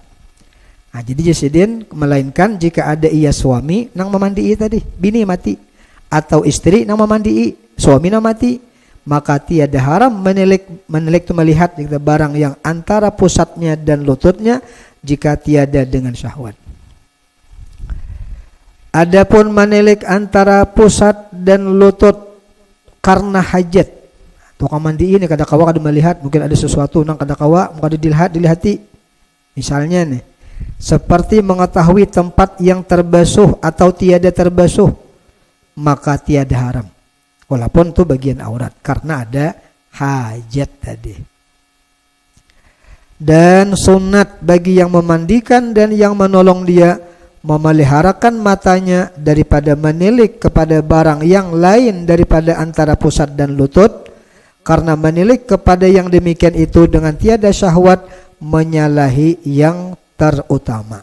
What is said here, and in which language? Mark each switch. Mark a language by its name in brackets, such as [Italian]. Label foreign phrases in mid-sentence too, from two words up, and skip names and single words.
[Indonesian] Jadi jasidin melainkan jika ada ia suami nang memandii tadi, bini mati atau istri nang memandii, suami nang mati, maka tiada haram menilik tu melihat barang yang antara pusatnya dan lututnya jika tiada dengan syahwat. Adapun menilik antara pusat dan lutut karena hajat. [Banjar] Tukang mandi ini kada kawa kada melihat, mungkin ada sesuatu nang kada kawa kada dilihati. [Indonesian] Misalnya nih, seperti mengetahui tempat yang terbasuh atau tiada terbasuh, maka tiada haram. Walaupun itu bagian aurat karena ada hajat tadi. Dan sunat bagi yang memandikan dan yang menolong dia memeliharakan matanya daripada menilik kepada barang yang lain daripada antara pusat dan lutut, karena menilik kepada yang demikian itu dengan tiada syahwat menyalahi yang terutama.